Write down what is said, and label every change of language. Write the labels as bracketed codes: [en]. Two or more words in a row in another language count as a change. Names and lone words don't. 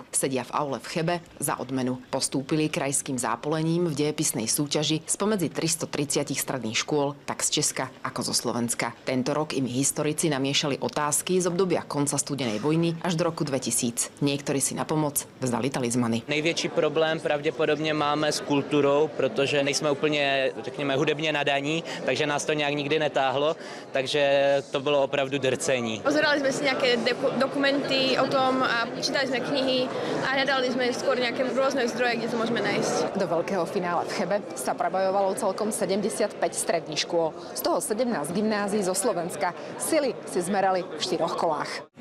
[sk] Sedia v aule v Chebe za odmenu. Postúpili krajským zápolením v dejepisnej súťaži spomedzi 330 stredných škôl, tak z Česka ako zo Slovenska. Tento rok im historici namiešali otázky z obdobia konca studenej vojny až do roku 2000. Niektorí si na pomoc vzdali talizmany. [cs] Největší problém pravděpodobně máme s kulturou, protože nejsme úplně, řekněme, hudebně nadaní, takže nás to nějak nikdy netáhlo, takže to bylo opravdu drcení. [sk] Pozerali sme si nejaké dokumenty o tom a čítali sme knihy a hľadali sme skôr nejaké rôzne zdroje, kde to môžeme nájsť. Do veľkého finále v Chebe sa prebojovalo celkom 75 stredných škôl, z toho 17 gymnázií zo Slovenska. Sily si zmerali v 4 kolách.